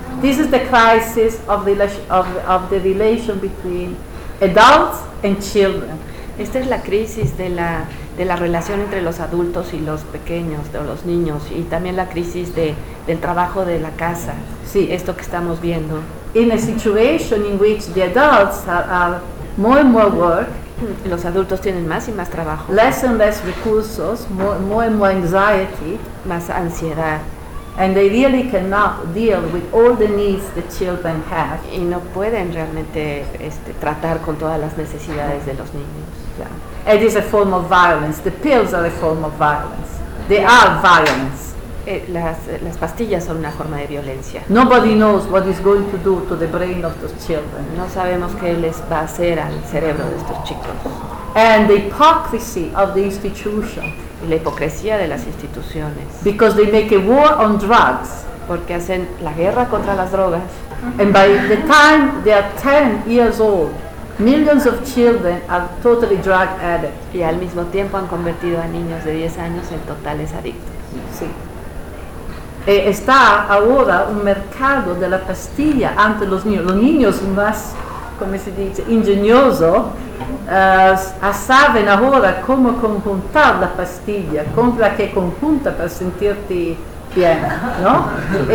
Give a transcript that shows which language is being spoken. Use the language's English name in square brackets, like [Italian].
[English] This is the crisis of the relation between adults and children. [Spanish] Esta es la crisis de la relación entre los adultos y los pequeños, de los niños, y también la crisis del trabajo de la casa. Sí, esto que estamos viendo. [English] In a situation in which the adults are more and more work, [Spanish] los adultos tienen más y más trabajo. [English] Less and less recursos, more and more anxiety, [Spanish] más ansiedad. [English] And they really cannot deal with all the needs the children have. [Spanish] Y no pueden realmente tratar con todas las necesidades de los niños. [English] Yeah. It is a form of violence. The pills are a form of violence. They are violence. [Spanish] Las pastillas son una forma de violencia. [English] Nobody knows what is going to do to the brain of those children. [Spanish] No sabemos qué les va a hacer al cerebro de estos chicos. [English] And the hypocrisy of the institution. [Spanish] La hipocresía de las instituciones. [English] Because they make a war on drugs. [Spanish] Porque hacen la guerra contra las drogas. [English] And by the time they are 10 years old, millions of children are totally drug addicts. [Spanish] Y al mismo tiempo han convertido a niños de 10 años en totales adictos. Sí. Está ahora un mercado de la pastilla ante los niños. Los niños más, como se dice, ingenioso. Saben ahora cómo conjuntar la pastilla, con la que conjunta para sentirte bien, ¿no?